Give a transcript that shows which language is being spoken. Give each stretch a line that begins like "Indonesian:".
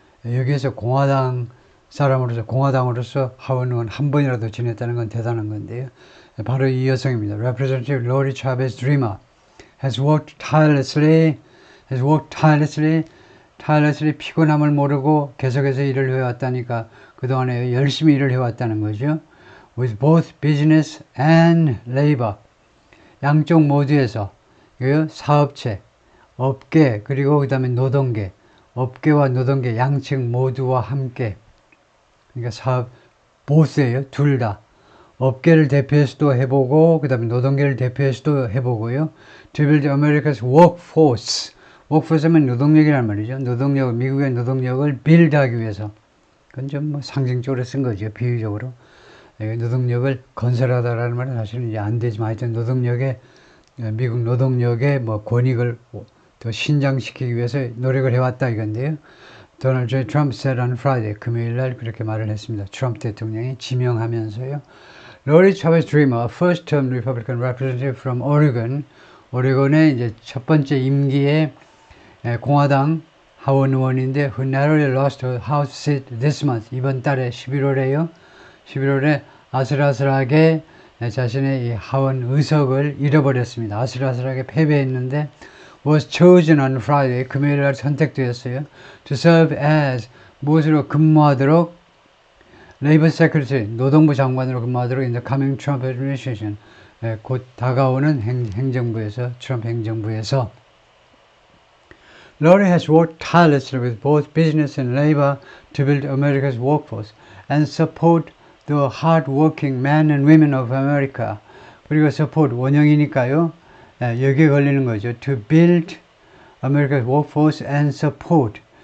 Korean: 여기에서 공화당 사람으로서, 공화당으로서 하원 의원 한 번이라도 지냈다는 건 대단한 건데요. 바로 이 여성입니다.
English: Representative Lori Chavez Dreamer has worked tirelessly
Korean: 피곤함을 모르고 계속해서 일을 해왔다니까 그동안에 열심히 일을 해왔다는 거죠.
English: With both business and labor.
Korean: 양쪽 모두에서 사업체, 업계, 그리고 그 다음에 노동계, 업계와 노동계 양측 모두와 함께 그러니까 사업 보스예요. 둘 다. 업계를 대표해서도 해보고 그 다음에 노동계를 대표해서도 해보고요.
English: To build America's workforce.
Korean: workforce면 노동력이란 말이죠. 노동력, 미국의 노동력을 빌드하기 위해서. 그건 좀 상징적으로 쓴 거죠. 비유적으로. 노동력을 건설하다라는 말은 사실은 이제 안 되지만 하여튼 미국 노동력의 권익을 더 신장시키기 위해서 노력을 해왔다 이건데요. 도널드 J. 트럼프
English: said on Friday,
Korean: 금요일 날 그렇게 말을 했습니다. 트럼프 대통령이 지명하면서요. 로리 차베스 드리머,
English: first-term Republican representative from Oregon,
Korean: 오레곤의 이제 첫 번째 임기의 공화당 하원 의원인데
English: who narrowly lost her House seat this month,
Korean: 이번 달에 11월에 아슬아슬하게 자신의 이 하원 의석을 잃어버렸습니다. 아슬아슬하게 패배했는데
English: was chosen on Friday,
Korean: 금요일 날 선택되었어요.
English: to serve as
Korean: 무엇으로 근무하도록
English: Labor Secretary,
Korean: 노동부 장관으로 근무하도록
English: in the coming Trump administration,
Korean: 곧 다가오는 행정부에서 트럼프 행정부에서
English: Lori has worked tirelessly with both business and labor to build America's workforce and support the hard-working men and women of America.
Korean: 그리고 support, 원형이니까요. 여기에 걸리는 거죠.
English: To build America's workforce and support.